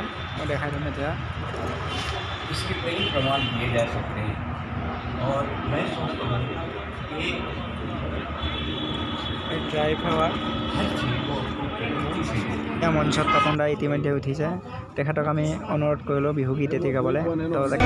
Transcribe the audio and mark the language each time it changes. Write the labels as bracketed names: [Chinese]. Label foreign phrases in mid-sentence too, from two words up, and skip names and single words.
[Assamese] মই দেখাই দিম এতিয়া। [Hindi] इसके कई प्रमाण दिए जा सकते हैं और मैं सोचता हूँ कि [English] dry flower [Hindi] हर चीज़ को [Assamese] এতিয়া মঞ্চত পাপন দা ইতিমধ্যে উঠিছে। তেখেতক আমি অনুৰোধ কৰিলোঁ বিহুগীত এটি গাবলৈ। তো